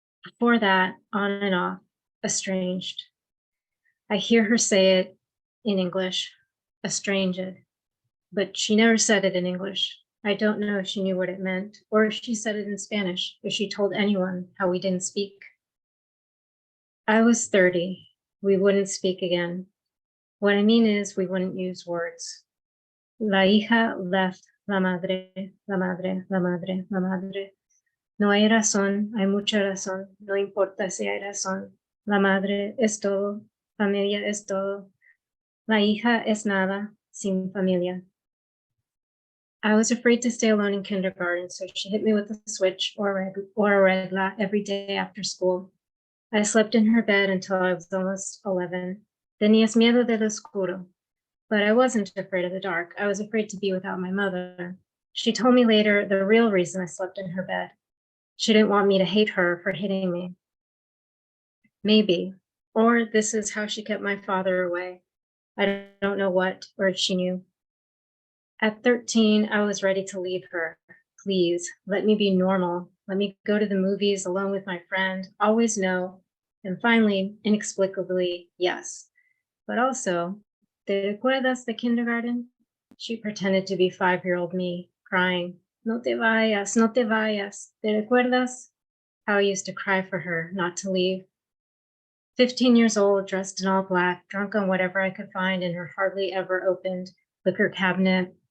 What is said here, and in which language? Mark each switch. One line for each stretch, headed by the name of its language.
English: Before that, on and off, estranged. I hear her say it in English, estranged, but she never said it in English. I don't know if she knew what it meant, or if she said it in Spanish, if she told anyone how we didn't speak. I was 30. We wouldn't speak again. What I mean is we wouldn't use words.
Spanish: La hija left la madre, la madre, la madre, la madre. No hay razón, hay mucha razón, no importa si hay razón. La madre es todo, familia es todo. La hija es nada, sin familia.
English: I was afraid to stay alone in kindergarten, so she hit me with a switch or a regla every day after school. I slept in her bed until I was almost 11.
Spanish: Tenías miedo del oscuro.
English: But I wasn't afraid of the dark. I was afraid to be without my mother. She told me later the real reason I slept in her bed. She didn't want me to hate her for hitting me. Maybe. Or this is how she kept my father away. I don't know what, or if she knew. At 13, I was ready to leave her. Please, let me be normal. Let me go to the movies alone with my friend. Always no. And finally, inexplicably, yes. But also,
Spanish: ¿te recuerdas
English: the kindergarten? She pretended to be 5-year-old me, crying,
Spanish: No te vayas, no te vayas. ¿Te recuerdas?
English: How I used to cry for her not to leave. 15 years old, dressed in all black, drunk on whatever I could find in her hardly ever opened liquor cabinet.